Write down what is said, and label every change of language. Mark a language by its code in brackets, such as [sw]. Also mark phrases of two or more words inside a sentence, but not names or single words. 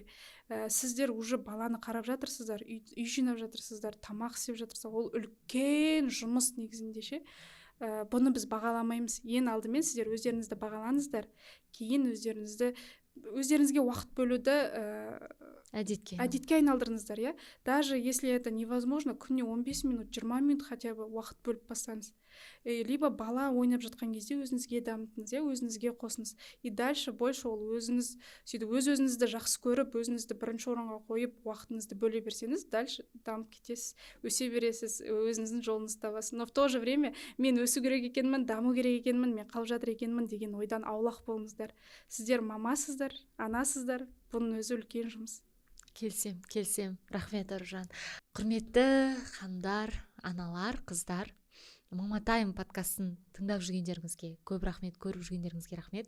[kk] Сіздер уже баланы қарап жатырсыздар, үй жинап жатырсыздар, тамақ істеп жатырсыздар. Ол үлкен жұмыс негізінде ше. Бұны біз бағаламаймыз. Ең алдымен сіздер өздеріңізді бағалаңыздар, кейін өздеріңізге уақыт бөлуді әдетке айналдырыңыздар. [ru] Даже если это невозможно, [kk] күніне 15 минут, 20 минут [ru] хотя бы [kk] уақыт бөліп бастаңыз. либо бала ойнап жатқан кезде өзіңізге дамытыңыз, өзіңізге қосыңыз. [ru] И дальше больше [kk] ол өзіңіз сөйтіп өз-өзіңізді жақсы көріп, өзіңізді бірінші орынға қойып, уақытыңызды бөле берсеңіз, дальше дамып кетесіз, өсе бересіз, өзіңіздің жолыңызды табасыз. [ru] Но в то же время [kk] мен өсу керек екенмін, даму керек екенмін, мен қалып жатыр екенмін деген ойдан аулақ болыңыздар. Сіздер мамасыздар, анасыздар, бұның өзі үлкен жұмыс. Келсем. Рахмет, Аружан. Құрметті ханымдар, аналар, қыздар, Мама Тайм подкастын тыңдап жүргендеріңізге көп рахмет, көріп жүргендеріңізге рахмет.